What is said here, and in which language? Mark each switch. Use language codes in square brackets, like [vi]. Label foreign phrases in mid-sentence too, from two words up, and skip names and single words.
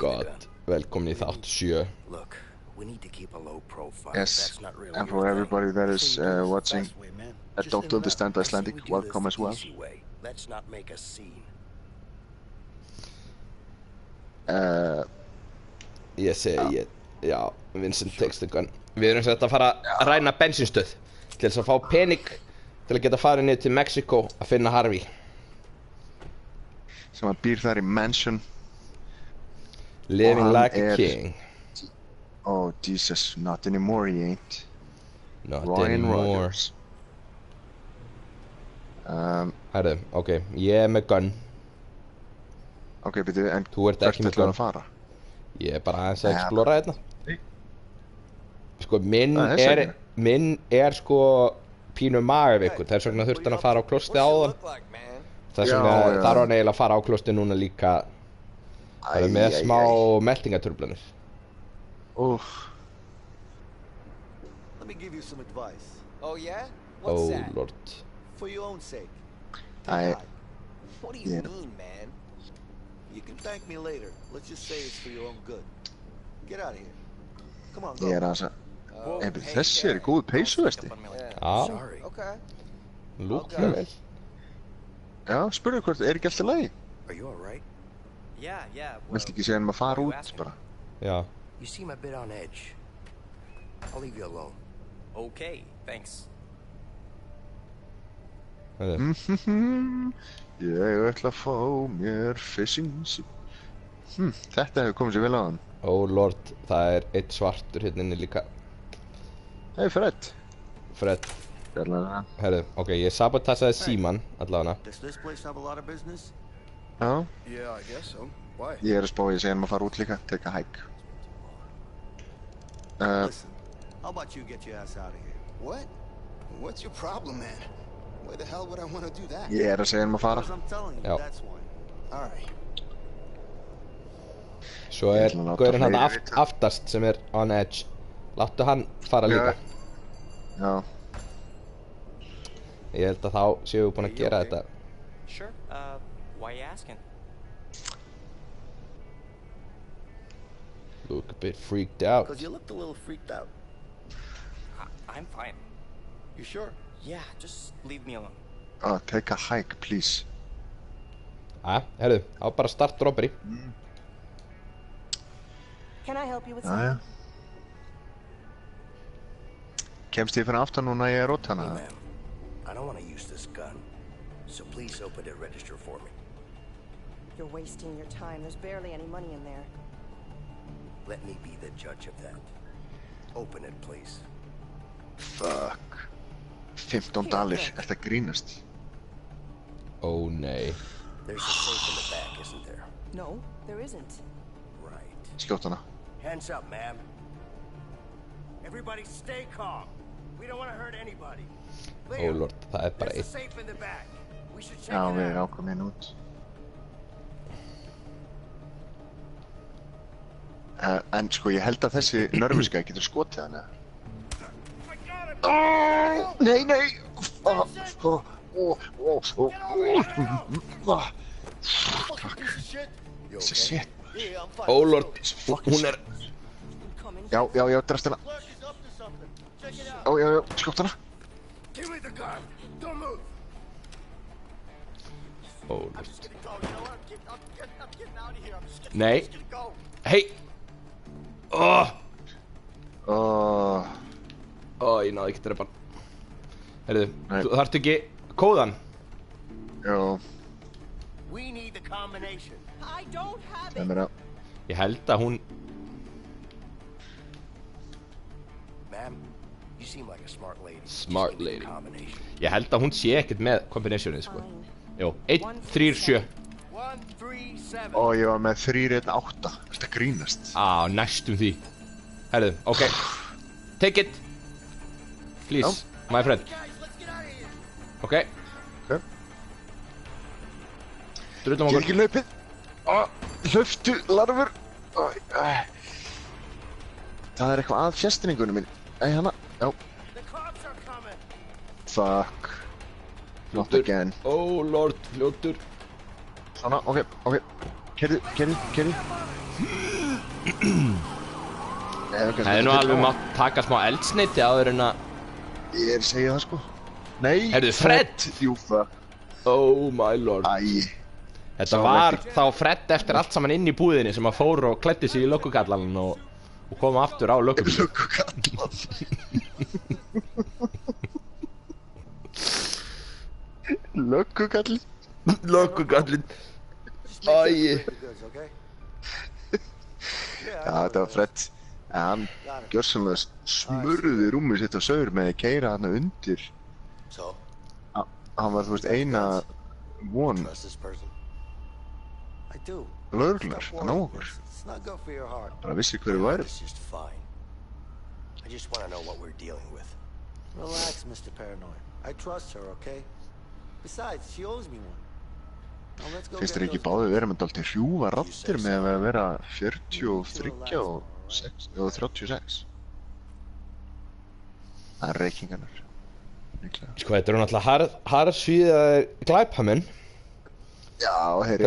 [en] god, [is] velkomin í þátt 7. [en] Look, we need to keep a low profile. Yes, That's not really and your for thing. everybody that is watching that Just don't understand let's say Icelandic, we do welcome this as the well. easy way. Let's not make a scene. [is] Ég segi, já, [en] Vincent takes the gun. [is] Við erum sett að fara að ræna bensinstöð til þess að fá pening til að geta farið niður til Mexiko að finna Harvey. Sem að býr þar í mansion. [en] Living [is] hann [en] like a king. Oh Jesus, not anymore he ain't. Not Ryan anymore. Rodgers. [is] Herðu, ok, ég er með gun. Ok, byrju, en Þú ert ekki með gun. að fara? Ég er bara aðeins að explora hérna. Sko, Það minn er sko pínu magaveikur. Þess vegna þurfti hann að fara á klostið áðan. Þess vegna þarf hann eiginlega að fara á klostið núna líka. Það er með smá meltingatruflanir. Úff. [en] Let me give you some advice. Oh yeah? What's that? Lord. For your own sake. I- What do you Yeah. mean, man? You can thank me later. Let's just say it's for your own good. Get out of here. Come on, go. [is] Ég er aðeins að... Þessi er í góðu peysu, veistu? Já, [en] Sorry. Okay. [is] lúklega vel. Já, spurðu hvort, er ekki alltaf lagi? [en] Are you alright? Yeah. [is] Viltu ekki segja hann að fara út, bara? Já. [en] You seem a bit on edge. I'll leave you alone. Okay, thanks. [is] Herðu. Ég ætla að fá mér [en] fishing soup. [is] Þetta hefur komið sér vel á hann. [en] Oh lord, [is] það er eitt svartur hérna inni líka. [en] Hey Fred. Fred. [is] Sérlega. Herðu, ok, ég sabotasaði síman allavega. [en] Does this place have a lot of business? [is] Já, [en] Yeah, I guess so. Why? [is] ég er að spá ég að segja hann að fara út líka, [en] take a hike. Listen, how about you get your ass out of here? What? What's your problem, man? Why the hell would I want to do that? [is] Ég er að segja hann að fara. [en] Because I'm telling you, [is] Já. [en] that's why. All right. [is] Svo Ég er ætla að láta gaurinn hann fleiri vita. aftast sem er [en] on edge. [is] Láttu hann fara líka. Já, Ég held að þá séu við búin að gera þetta. [en] Sure. Why you asking? Look a bit freaked out. Because you looked a little freaked out. I'm fine. You sure? Yeah, just leave me alone. take a hike, please. [is] Herðu, á bara [en] start robbery. Can I help you with [is] Jæja. [en] something? [is] Kemst ég fyrir aftan núna ég er rót [en] Hey, [is] hana? [en] ma'am. I don't want to use this gun. So please open the register for me. You're wasting your time. There's barely any money in there. Let me be the judge of that. Open it, please. [is] Fuck. 15 dalir, ertu að grínast? Ó nei. [en] There's a safe in the back, isn't there? No, there isn't. Right. [is] Skjótt hana. [en] Hands up, ma'am. Everybody stay calm. We don't want to hurt anybody. [is] Ó lord, það er bara [en] There's a [is] eitt. [en] safe in the back. We should check [is] Já, [en] it [is] við [en] out. [is] rákum hérna út. En sko, ég held að þessi nörfiska getur skotið hana. Nei, nei! Þessi shit. [en] Yeah, I'm fine. [is] Ó lord, hún er... [en] Coming. [is] Já, drefst hana. [en] Flash is up to something. Check it out. [is] Já, skjótt hana. [en] Give me the gun. Don't move. [is] Ó lord. [en] Just gonna go. You know what? I'm getting out of here. I'm just gonna, [is] Nei. [en] just gonna go. [is] Hei! Ég náði ekki drepa hann. Herðu, Nei. þú þarft ekki kóðan. Já, [en] We need the combination. I don't have [is] það [en] it. [is] er að... Ég held að hún... [en] Ma'am, you seem like a smart lady. Smart Just give me lady. the combination. [is] Ég held að hún sé ekkert með kombinationið, sko. [en] Fine. [is] Jó, 1, 3, 7. 1, 3, 7. Ó, ég var með 3-1-8. Ertu að grínast? Næstum því. Herðu, [en] ok. Take it. Please, my friend. Guys, let's get out of here. Ok. Ok. [is] Drullum Ég er okkur. ekki hlaupið. Hlauptu, larfur. Það er eitthvað að fjastningunum minn. Hana. Já. [en] The cops are coming. Fuck. Not [is] Fljótur. [en] again. [is] Oh lord, fljótur. Svona, ok. Kerðu. Hefði nú alveg mátt taka smá eldsneyti áður en að... Ég segja það sko. Nei! Heyrðu, Fred! Júfa. Oh my lord. Æ. Þetta var þá Fred eftir allt saman inn í búðinni sem að fór og klæddi sig í löggukallan og kom aftur á löggubíl. Löggukallan. Löggukallinn. Löggukallinn. Æi. Já, þetta var Fred. Hann gjörsamlega smurði rúmið sitt á saur með að keyra hana undir. Hann var, þú veist, eina von lögreglunar að ná okkur. Bara vissi hverju væri. [en] I just want to know what we're dealing with. Relax, Mr. Paranoid. I trust her, okay? Besides, she owes me one. Now let's go. [is] Finnst þér ekki báðið vera með dálítið hrjúfa raddir með að vera 43 og 36? Það er reykingarnar. Sko, þetta eru náttúrulega harðsvíðaðir glæpamenn. Já, heyri